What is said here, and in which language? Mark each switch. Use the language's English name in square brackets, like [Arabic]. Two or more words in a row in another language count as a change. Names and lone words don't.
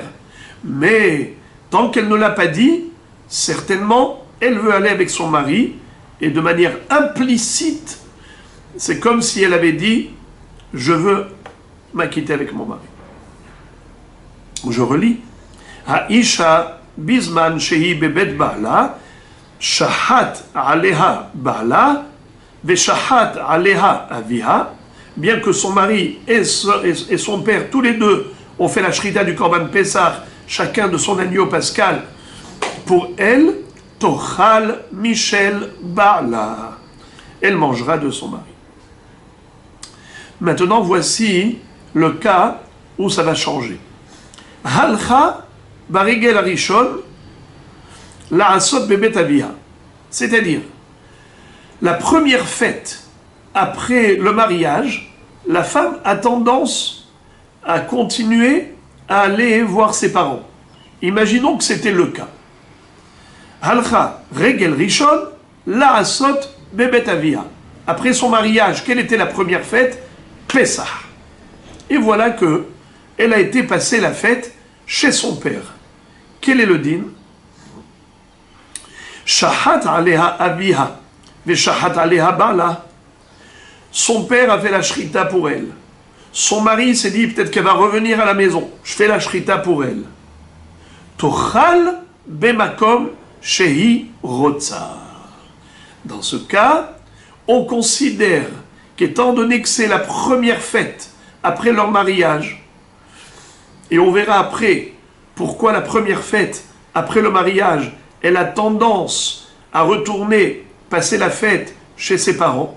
[French] Mais tant qu'elle ne l'a pas dit, certainement, elle veut aller avec son mari, et de manière implicite, c'est comme si elle avait dit « je veux m'acquitter avec mon mari ». Je relis. [Hebrew] האשה בזמן שהיא בבית בעלה שחט עליה בעלה ושחט עליה אביה. [French] Bien que son mari et son père, tous les deux, ont fait la shrita du Korban Pesach, chacun de son agneau pascal, pour elle, [Hebrew] תאכל משל בעלה. [French] Elle mangera de son mari. Maintenant, voici le cas où ça va changer. [Hebrew] הלכה ברגל ראשון לעשות בבית אביה. [French] C'est-à-dire, la première fête après le mariage, la femme a tendance à continuer à aller voir ses parents. Imaginons que c'était le cas. [Hebrew] הלכה רגל ראשון לעשות בבית אביה. [French] après son mariage, quelle était la première fête? Pessah. Et voilà que elle a été passer la fête chez son père. Quel est le din? [Hebrew] שחט עליה אביה ושחט עליה בעלה. [French] Son père a fait la shrita pour elle. Son mari s'est dit, peut-être qu'elle va revenir à la maison. Je fais la shrita pour elle. [Hebrew] תאכל במקום שהיא רוצה. [French] Dans ce cas, on considère qu'étant donné que c'est la première fête après leur mariage, et on verra après pourquoi la première fête après le mariage, elle a tendance à retourner passer la fête chez ses parents.